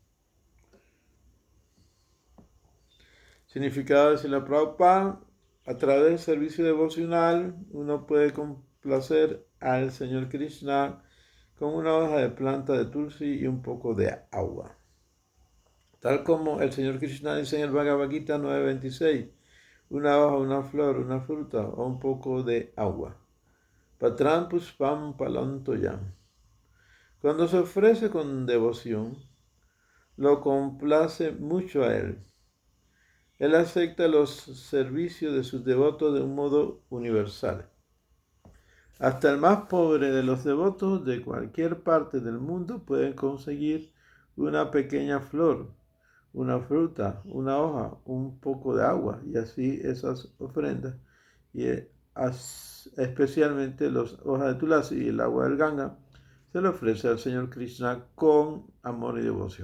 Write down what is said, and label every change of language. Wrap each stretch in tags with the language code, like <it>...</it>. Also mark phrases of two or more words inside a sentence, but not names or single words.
<es>Significado de Srila Prabhupada: a través del servicio devocional uno puede complacer al Señor Krishna con una hoja de planta de tulsi y un poco de agua. Tal como el Señor Krishna dice en el Bhagavad Gita 9.26, una hoja, una flor, una fruta o un poco de agua.</es> <sa>पत्रम् पुष्पम् पलन्तोयम्.</sa> <es>Cuando se ofrece con devoción, lo complace mucho a Él. Él acepta los servicios de sus devotos de un modo universal. Hasta el más pobre de los devotos de cualquier parte del mundo pueden conseguir una pequeña flor, una fruta, una hoja, un poco de agua, y así esas ofrendas, y especialmente las hojas de tulasi y el agua del Ganga, se le ofrece al Señor Krishna con amor y devoción.</es>